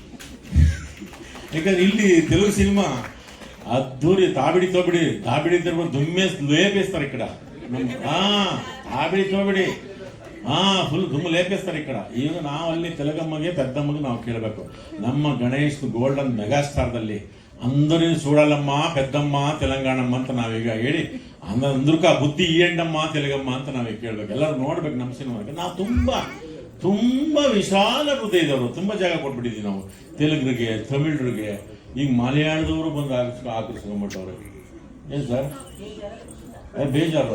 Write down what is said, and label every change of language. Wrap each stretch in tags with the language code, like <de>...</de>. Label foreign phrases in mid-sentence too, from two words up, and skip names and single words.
<kn>ಯಾಕಂದ್ರೆ ಇಲ್ಲಿ ತೆಲುಗು ಸಿನಿಮಾ ಅದ್ದೂರಿ ತಾಬಿಡಿ ತೋಬಿಡಿ ತಾಬಿಡಿ ದುಮ್ಮೆ ಲೇಪಿಸ್ತಾರೆ ಈ ಕಡೆ. ತಾಬಿಡಿ ತೋಬಿಡಿ ಫುಲ್ ದುಮ್ಮು ಲೇಪಿಸ್ತಾರೆ ಈ ಕಡೆ. ಈಗ ನಾವು ಅಲ್ಲಿ ತೆಲುಗಮ್ಮಗೆ ಪೆದ್ದಮ್ಮಗೆ ನಾವು ಕೇಳಬೇಕು. ನಮ್ಮ ಗಣೇಶ್ ಗೋಲ್ಡನ್ ಮೆಗಾಸ್ಟಾರ್ದಲ್ಲಿ</kn> <te>అందరూ చూడాలమ్మా పెద్దమ్మ తెలంగాణమ్మ</te> <kn>ಅಂತ ನಾವೀಗ ಹೇಳಿ ಅಂದ್ರಕ</kn> <te>బుద్ధి ఈయండమ్మా తెలుగమ్మా</te> <kn>ಅಂತ ನಾವೀಗ ಕೇಳ್ಬೇಕು. ಎಲ್ಲರೂ ನೋಡ್ಬೇಕು ನಮ್ಮ ಸಿನಿಮಾಗೆ. ನಾವು ತುಂಬಾ ವಿಶಾಲ ಹೃದಯದವರು, ತುಂಬಾ ಜಾಗ ಕೊಟ್ಬಿಟ್ಟಿದ್ದೀವಿ ನಾವು ತೆಲುಗರಿಗೆ ತಮಿಳರಿಗೆ. ಈಗ ಮಲಯಾಳದವರು ಬಂದು ಆಕರ್ಸ್ಕೊಂಡ್ಬಿಟ್ಟವ್ರೆ. ಏನು ಸರ್ ಬೇಜಾರು?</kn>